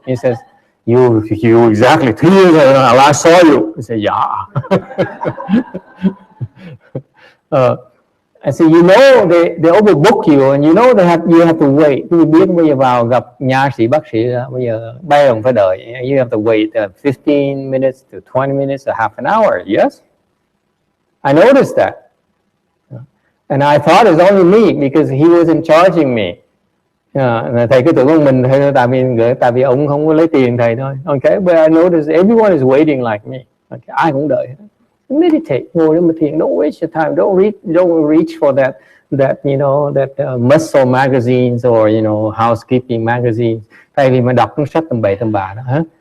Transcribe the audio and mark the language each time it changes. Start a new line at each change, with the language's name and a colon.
English: He says, you exactly 2 years ago, I last saw you. I said, yeah. I said, you know, they overbook you, and you know you have to wait.
Vietnamese: Tôi biết bây giờ vào gặp nha sĩ, bác sĩ là bây giờ bay không phải đợi.
English: You have to wait 15 minutes to 20 minutes to half an hour. Yes, I noticed that, and I thought it's only me because he wasn't charging me.
Vietnamese: Thầy cứ tưởng con mình thôi, tại vì ông không có lấy tiền thầy thôi.
English: Okay, but I noticed everyone is waiting like me.
Vietnamese: Okay, ai cũng đợi. Meditate, ngồi đó mà thiền.
English: Don't waste your time. Don't reach for that you know, that muscle magazines or, you know, housekeeping magazines.
Vietnamese: Thay vì mà đọc cuốn sách tầm bậy tầm bạ đó, hả?